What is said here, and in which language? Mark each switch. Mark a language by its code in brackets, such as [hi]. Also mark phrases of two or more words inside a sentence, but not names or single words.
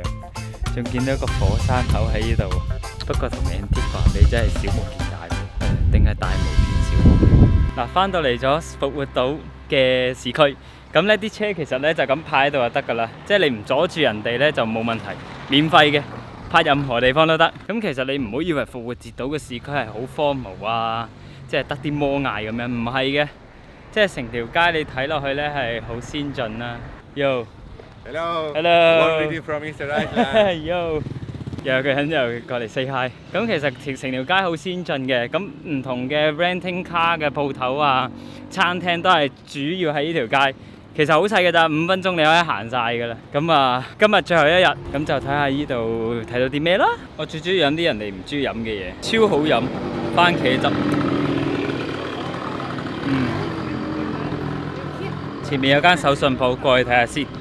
[yue] 仲見到一個火山口喺呢度，不過同 Antigua 比真係小巫見大巫，定係大巫見小巫。嗱，翻到嚟咗復活島嘅市區，咁呢啲車其實呢就咁泊喺度就得㗎啦，即係你唔阻住人哋呢就冇問題，免費嘅，泊任何地方都得。咁其實你唔好以為復活節島嘅市區係好荒蕪啊，即係得啲魔嗌咁樣，唔係嘅，即係成條街你睇落去呢係好先進啦。 [en] Hello. Hello. One video from Mr. Rajlan. [yue] Yo. 又有個人又過嚟 [en] say hi。 [yue] 咁其實成條街好先進嘅，咁唔同嘅 [en] renting car [yue] 嘅鋪頭啊、餐廳都係主要喺呢條街。其實好細嘅咋，5分鐘你可以行晒㗎啦。咁啊，今日最後一日，咁就睇下呢度睇到啲咩啦。我最中意飲啲人哋唔中意飲嘅嘢，超好飲，番茄汁。前面有間手信鋪，過去睇下先。